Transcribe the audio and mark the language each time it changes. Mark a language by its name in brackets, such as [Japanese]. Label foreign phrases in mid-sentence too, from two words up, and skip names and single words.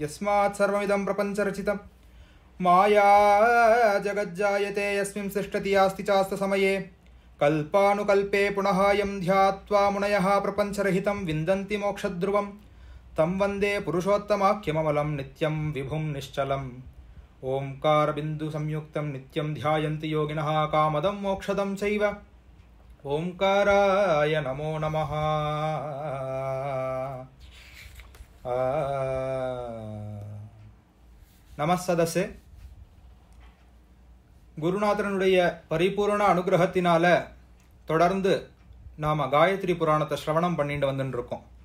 [Sanskrit] यस्मात् सर्वमिदं प्रपञ्चरचितं माया जगज्जायते यस्मिन् सृष्टति यास्ति चास्तसमये कल्पानुकल्पे पुनः यं ध्यात्वा मुनयः प्रपञ्चरहितं विन्दन्ति मोक्षध्रुवं तं वन्दे पुरुषोत्तमाख्यममलं नित्यं विभुं निश्चलम्। ओंकारबिन्दुसंयुक्तं नित्यं ध्यायन्ति योगिनः कामदं मोक्षदं चैव। ओंकाराय नमो नमः। நமஸ்ததசே. [Tamil] குருநாதனுடைய பரிபூர்ண அனுகிரகத்தினால தொடர்ந்து நாம காயத்ரி புராணத்தை ஸ்ரவணம் பண்ணிட்டு வந்துட்டு இருக்கோம்.